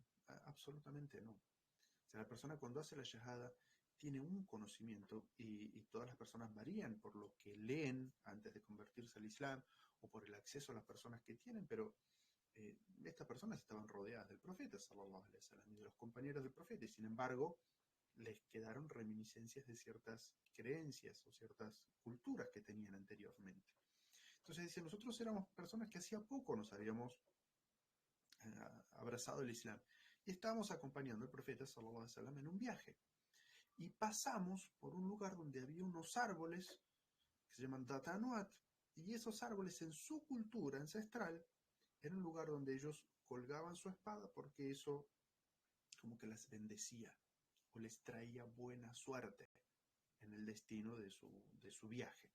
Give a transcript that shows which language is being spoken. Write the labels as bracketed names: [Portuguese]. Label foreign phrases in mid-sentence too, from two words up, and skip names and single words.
[Spanish] Absolutamente no. O sea, la persona cuando hace la shahada tiene un conocimiento, y todas las personas varían por lo que leen antes de convertirse al Islam o por el acceso a las personas que tienen, pero estas personas estaban rodeadas del profeta, [Arabic] صلى الله عليه وسلم, [Spanish] y de los compañeros del profeta, y sin embargo les quedaron reminiscencias de ciertas creencias o ciertas culturas que tenían anteriormente. Entonces dice, nosotros éramos personas que hacía poco nos habíamos abrazado el Islam, y estábamos acompañando al profeta [Arabic] صلى الله عليه وسلم [Spanish] en un viaje, y pasamos por un lugar donde había unos árboles que se llaman Datanuat, y esos árboles en su cultura ancestral era un lugar donde ellos colgaban su espada porque eso como que las bendecía o les traía buena suerte en el destino de su viaje.